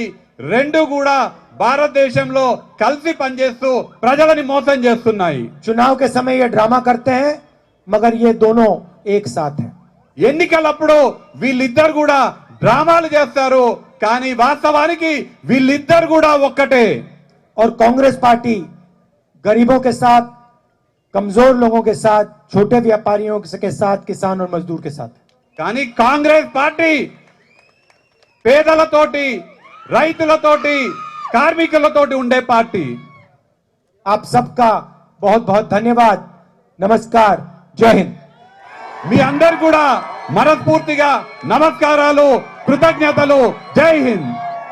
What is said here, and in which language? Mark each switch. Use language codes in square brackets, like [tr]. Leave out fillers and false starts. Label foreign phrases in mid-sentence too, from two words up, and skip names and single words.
[te] రెండు కూడా భారతదేశంలో కలిసి పనిచేస్తూ ప్రజలని మోసం చేస్తున్నాయి. [hi] चुनाव के समय ये ड्रामा करते हैं, मगर ये दोनों एक साथ हैं. [te] ఎన్నికలప్పుడు వీళ్ళిద్దరు కూడా డ్రామాలు చేస్తారు, కానీ వాస్తవానికి వీళ్ళిద్దరు కూడా ఒక్కటే. [hi] और कांग्रेस पार्टी गरीबों के साथ, कमजोर लोगों के साथ, छोटे व्यापारियों के साथ, किसान और मजदूर के साथ. [te] కానీ కాంగ్రెస్ పార్టీ పేదలతోటి, రైతులతోటి, కార్మికులతోటి ఉండే పార్టీ. [hi] आप सबका बहुत बहुत धन्यवाद. नमस्कार. जय हिंद. [te] మీ అందరు కూడా మనస్ఫూర్తిగా నమస్కారాలు, కృతజ్ఞతలు. [hi] जय हिंद.